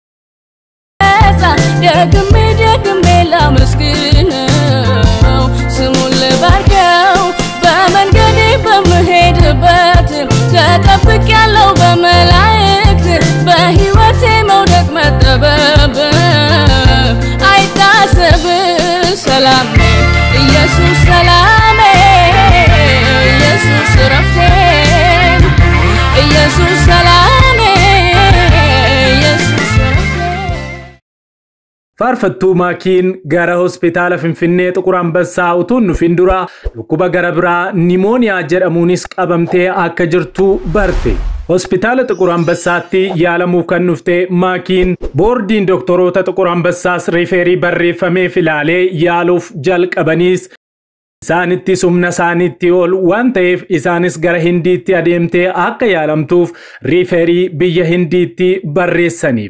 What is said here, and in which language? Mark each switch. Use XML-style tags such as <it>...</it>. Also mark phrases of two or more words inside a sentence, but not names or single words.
<am>ደግሜ ደግሜ ላመስግነው ስሙን ልባርከው በመንገዴ በምሄድበት ተጠብቄያለሁ በመላእክት በሕይወቴ መውደቅ መጠበብ አይታሰብ ሰላሜ ኢየሱስ ሰላሜ ኢየሱስ ረፍቴ ኢየሱስ ሰላሜ ኢየሱስ</am> <om>Faarfattuu Maakiin gara hospitaala Finfinnee Xiquur Ambassaa utuun dhufin dura dhukkuba gara biraa nimooniyaa jedhamuunis qabamtee akka jirtu barte. Hospitaala Xiquur Ambassaatti yaalamuuf kan dhufte Maakiin boordiin doktoroota Xiquur Ambassaas riiferii barreeffameef ilaalee yaaluuf jalqabaniis isaanitti humna isaaniitti ol waan ta'eef isaanis gara Hindiitti adeemtee akka yaalamtuuf riiferii biyya Hindiitti barreessaniif.</om>